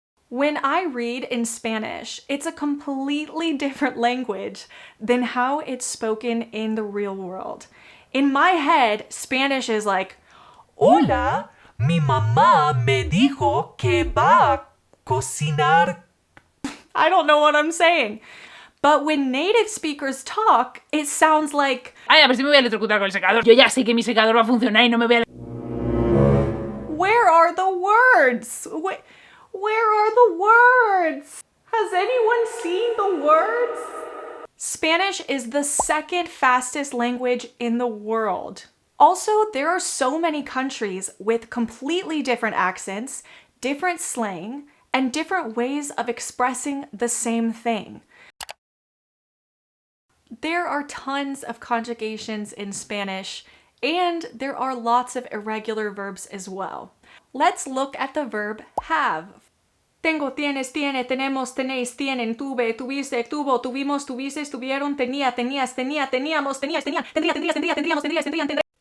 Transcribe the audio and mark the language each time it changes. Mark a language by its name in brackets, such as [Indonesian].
[English] When I read in Spanish, it's a completely different language than how it's spoken in the real world. In my head, Spanish is like, [Spanish] Hola, mi mamá me dijo que va a cocinar. [English] I don't know what I'm saying. But when native speakers talk, it sounds like, [Spanish] Ay, a ver si me voy a electrocutar con el secador. Yo ya sé que mi secador va a funcionar y no me voy a... [English] Where are the words? Where are the words? Has anyone seen the words? Spanish is the second fastest language in the world. Also, there are so many countries with completely different accents, different slang, and different ways of expressing the same thing. There are tons of conjugations in Spanish, and there are lots of irregular verbs as well. Let's look at the verb have. [Spanish] Tengo, tienes, tiene, tenemos, tenéis, tienen, tuve, tuviste, tuvo, tuvimos, tuvises, tuvieron, tenía, tenías, tenía, teníamos, tenías, tenían, tendría, tendrías, tendría, tendríamos, tendrías, tendrían, tendré.